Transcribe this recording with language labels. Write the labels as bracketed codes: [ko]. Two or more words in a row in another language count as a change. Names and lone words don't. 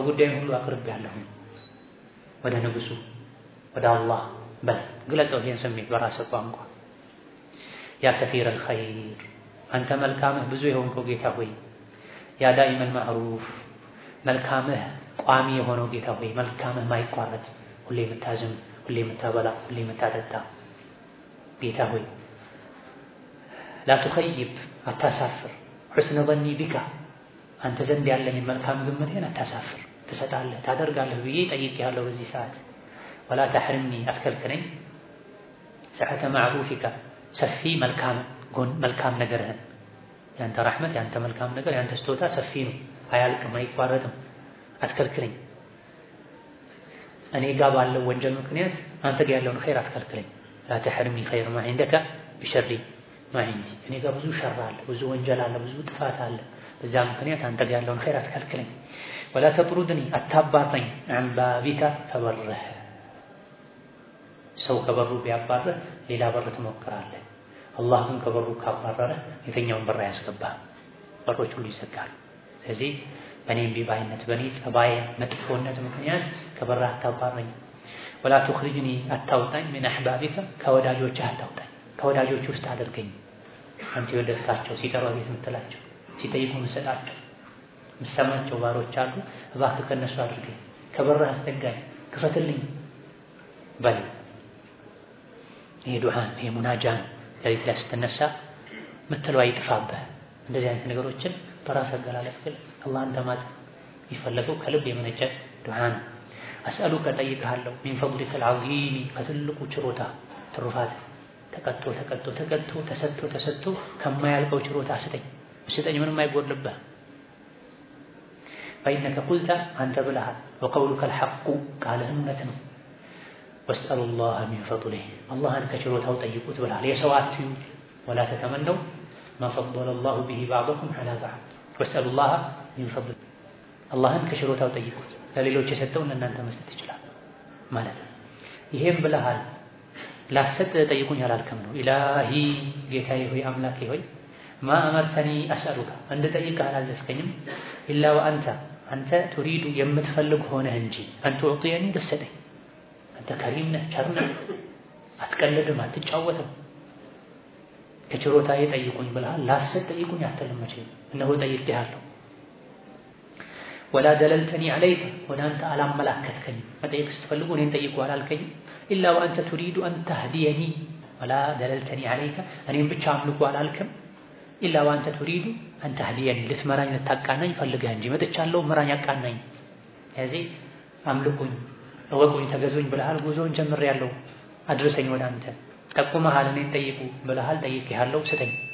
[am] ጉዳይን ሁሉ አቅርቤያለሁ ወደ ንጉሱ ወደ አላህ በል ግለጸው ይሄን ስሜት በራስህ ቋንቋ [ar] يا كثير الخير [am] አንተ መልካምህ ብዙ የሆንከው ጌታ ሆይ [ar] يا دائم المعروف [am] መልካምህ ቋሚ የሆነው ጌታ ሆይ መልካምህ ማይቋረጥ ሁሌ የምታዝም ሁሌ የምታበላ ሁሌ የምታጠጣ ጌታ ሆይ [ar] لا تخيب [am] አታሳፍር [ar] حسن ظني بك [am] አንተ ዘንድ ያለኝ መልካም ግምቴን አታሳፍር ትሰጣለህ ታደርጋለህ ብዬ ጠይቄያለሁ በዚህ ሰዓት [ar] ولا تحرمني [am] አትከልክለኝ [ar] سعة معروفك [am] ሰፊ መልካም ነገርህን ያንተ ረሕመት ያንተ መልካም ነገር ያንተ ስጦታ ሰፊ ነው አያልቅም አይቋረጥም አትከልክለኝ እኔ ጋር ባለው ወንጀል ምክንያት አንተ ጋር ያለውን ኸይር አትከልክለኝ [ar] لا تحرمني خير ما عندك بشر ما عندي [am] እኔ ጋር ብዙ ሸር አለ ብዙ ወንጀል አለ ብዙ ጥፋት አለ በዛ ምክንያት አንተ ጋር ያለውን ኸይር አትከልክለኝ [ar] ولا تطردني [am] አታባረኝ [ar] عن بابك [am] ከበርህ ሰው ከበሩ ቢያባርህ ሌላ በር ትሞክራለህ አላህ ግን ከበሩ ካባረረ የትኛውን በር ያስገባህ በሮች ሁሉ ይዘጋሉ ስለዚህ በእኔም ቢባይነት በእኔ ጸባይ መጥፎነት ምክንያት ከበር አታባረኝ [ar] ولا تخرجني [am] አታውጣኝ [ar] من احبابك [am] ከወዳጆችህ አታውጣኝ ከወዳጆች ውስጥ አድርገኝ አንተ የወደድካቸው ሲጠሩ ቤት የምትላቸው ሲጠይቁ የምትሰጣቸው የምትሰማቸው ባሮች አሉ እባክህ ከነሱ አድርገኝ ከበርህ አስጠጋኝ ክፈትልኝ በል ይሄ ዱዓን ይሄ ሙናጃን ለሊት ላይ ስትነሳ ምትለው አይጥፋብህ እንደዚህ አይነት ነገሮችን በራስ አገላለጽ ግን አላህን ተማጽ ይፈለገው ከልብ የመነጨ ዱዓን አስአሉከ ጠይቅሃለሁ [ar] من فضلك العظيم [am] ከትልቁ ችሮታ ትሩፋት ተቀጥቶ ተሰጥቶ ከማያልቀው ችሮታ ስጠኝ ምንም አይጎድልብህ [ar] فإنك قلت [am] አንተ ብለሃል [ar] وقولك الحق [am] ቃልህ እውነት ነው [ar] واسألوا الله من فضله [am] اللهን ከችሮታው ጠይቁት ብለሃል የሰው አትዩ [ar] ولا تتمنوا ما فضل الله به بعضكم على بعض واسألوا الله من فضله [am] اللهን ከችሮታው ጠይቁት ለሌሎች የሰጠውን ለእናንተ መስጠት ይችላል ማለት ይሄም ብለሃል ላሰጥ ጠይቁኝ አላልከም ነው ኢላሂ ጌታዬ ሆይ አምላኬ ሆይ [ar] ما أمرتني أسألك أنت [am] ጠይቀህ አላዘዝከኝም [ar] إلا وأنت [am] አንተ تريد የምትፈልግ ሆነህ እንጂ [ar] أن تعطيني [am] ልትሰጠኝ አንተ ከሪም ነህ ቸር ነህ አትቀልድም አትጫወትም ከችሮታዬ ጠይቁኝ ብለሃል ላሰጥ ጠይቁኝ አትልም መቼም እነሆ ጠይቄሃለሁ [ar] ولا دللتني عليك [am] ወደ አንተ አላመላከትከኝም መጠየቅ ስትፈልጉ እኔን ጠይቁ አላልከኝም [ar] إلا وأنت تريد أن تهديني ولا دللتني عليك [am] እኔም ብቻ አምልኩ አላልክም [ar] إلا وأنت تريد أن تهديني [am] ልትመራኝ ልታቃናኝ ፈልገህ እንጂ መጥቻለሁ ምራኝ አቃናኝ። ስለዚህ አምልኩኝ እወቁኝ ተገዙኝ ብለሃል፣ ጉዞውን ጀምሬያለሁ አድርሰኝ ወደ አንተ። ጠቁመሃል እኔን ጠይቁ ብለሃል፣ ጠይቄሃለሁ ስጠኝ።